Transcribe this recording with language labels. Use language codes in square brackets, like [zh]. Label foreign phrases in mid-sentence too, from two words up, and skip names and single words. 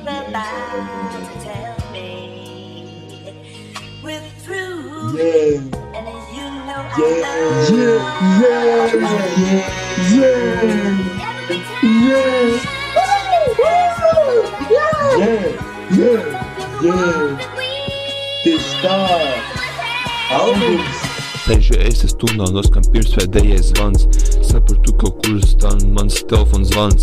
[en] about to tell me we're through. Yeah, And you know I yeah, love [lv] Tieši tā! Albums! Sēžu es stundā noskan pirmsvētdējais zvans. Sapratu, kaut kur stāv mans telefons zvans.